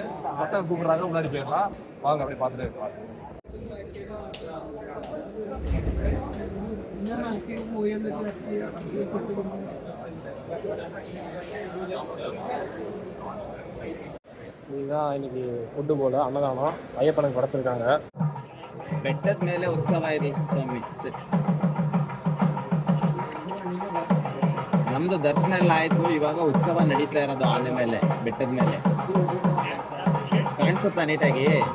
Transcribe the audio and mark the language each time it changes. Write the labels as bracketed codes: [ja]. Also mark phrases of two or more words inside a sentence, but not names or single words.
[ta] பசங்க கூப்பிடுறாங்க, முன்னாடி போயிடலாம் வாங்க, அப்படியே பார்த்துட்டு இருக்கலாம். இதுதான் இன்னைக்கு ஃபுட்டு போல அன்னதானம் ஐயப்பனுக்கு படைச்சிருக்காங்க. [kn] ಬೆಟ್ಟದ ಮೇಲೆ ಉತ್ಸವ ಇದೆ ಸ್ವಾಮಿ. ನಮ್ದು ದರ್ಶನ ಎಲ್ಲ ಆಯ್ತು, ಇವಾಗ ಉತ್ಸವ ನಡೀತಾ ಇರೋದು ಆನೆ ಮೇಲೆ, ಬೆಟ್ಟದ ಮೇಲೆ ಕಾಣಿಸುತ್ತಾ ನೀಟಾಗಿ.